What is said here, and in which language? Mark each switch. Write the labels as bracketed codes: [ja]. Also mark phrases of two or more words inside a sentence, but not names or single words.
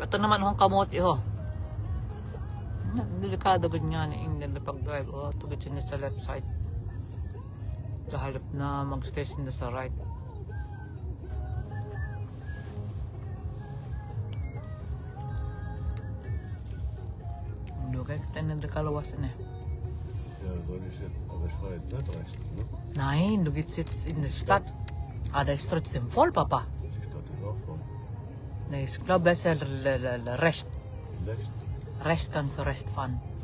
[hil] Ito naman hong kamote ho. Delikado gud nga ni England na pag-drive. Oh, tugid siya sa [en] left side. [hil] Kahalap na mag-stay siya sa right. Kaya kita nagkalawasan eh. [de] Ja, soll ich jetzt, aber ich war jetzt nicht rechts, ne? Nein, du gehst jetzt in die Stadt. Der ist trotzdem voll, Papa. Die Stadt ist auch voll. Nee, ich glaube, besser rechts. Rechts? Rechts kannst du rechts fahren.